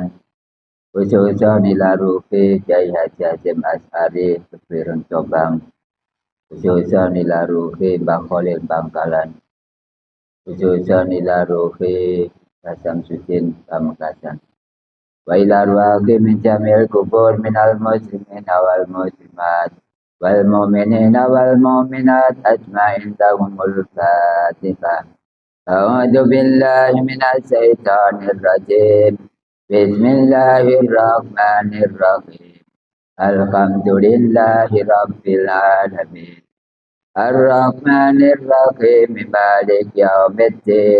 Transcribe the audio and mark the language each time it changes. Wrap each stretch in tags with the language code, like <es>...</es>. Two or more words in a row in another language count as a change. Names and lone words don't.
<ar>خصوصا إلى روح كياهي حاجي هاشم أشعري كبيرون جومبانج خصوصا إلى روح مباه خليل بangkalan خصوصا إلى روح حسن سودين باميكاسان وإلى روح من جميع القبور من المسلمين والمسلمات والمؤمنين والمؤمنات أجمعين لهم الفاتحة. أعوذ بالله من الشيطان الرجيم. بسم الله الرحمن الرحيم. الحمد لله رب العالمين. الرحمن الرحيم. مالك يوم الدين.</ar>